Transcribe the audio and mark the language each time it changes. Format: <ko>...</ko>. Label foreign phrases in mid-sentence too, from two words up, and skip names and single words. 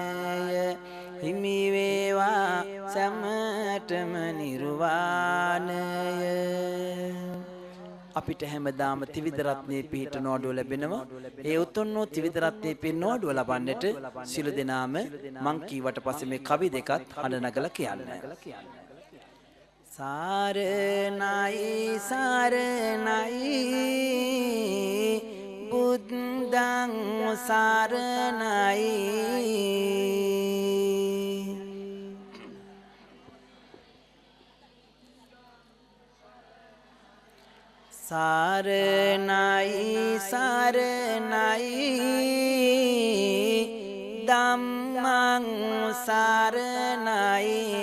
<si>හිමි වේවා සැමටම නිර්වාණය. අපිට හැමදාම ත්‍රිවිධ රත්නයේ පිහිට නෝඩුව ලැබෙනවා. ඒ උතුම් වූ ත්‍රිවිධ රත්නයේ පිහිට නෝඩුව ලබන්නට සිළු දෙනාම මං කීවට පස්සේ මේ කවි දෙකත් හඬ නගලා කියන්න. සාරණයි සාරණයි බුද්ධං සාරණයි. සාරණයි සාරණයි ධම්මං සාරණයි.</si>